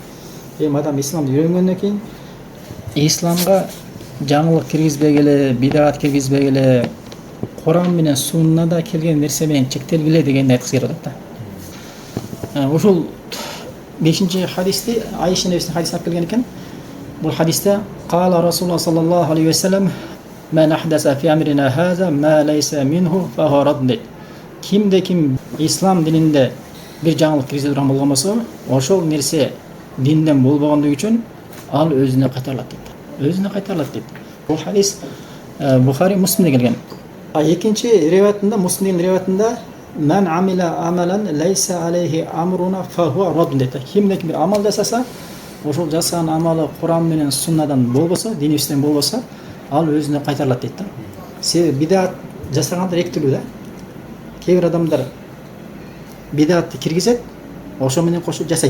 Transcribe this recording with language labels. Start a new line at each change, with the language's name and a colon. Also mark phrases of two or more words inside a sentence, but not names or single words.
Kyrgyz: Эми адам исламды үйрөнгөндөн кийин исламга жаңылык киргизбегиле, бидат киргизбегиле, Kur'an менен суннада келген нерсе менен чектелгиле дегенди айткысы келип атат да. Ушул 5-чи хадисти Айша небесинин хадисин алып келген экен. Бул хадисте
Arabic: قال رسول الله صلى الله عليه وسلم من أحدث في أمرنا هذا ما ليس منه فهو رد.
Kyrgyz: Кимде ким ислам дининде бир жаңылык киргизе турган болгон болсо, ошол нерсе динден болбогондугу үчүн ал өзүнө кайтарылат дейт. Өзүнө кайтарылат дейт. Бул хадис Бухари, Муслимде келген. Екінші риwayatында, Муслимдин риwayatында
Arabic: "من عمل عملا ليس عليه أمرنا فهو رد"
Kyrgyz: дейт. Кимде ким бир амал жасаса, ошол жасаган амалы Кур'ан менен суннадан болбосо, динибизден болбосо, ал өзүнө кайтарылат дейт да. Себеби бидат жасагандар эки түрлүү да. Кээ бир адамдар бидатты киргизет, ошо менен кошуп жасайт.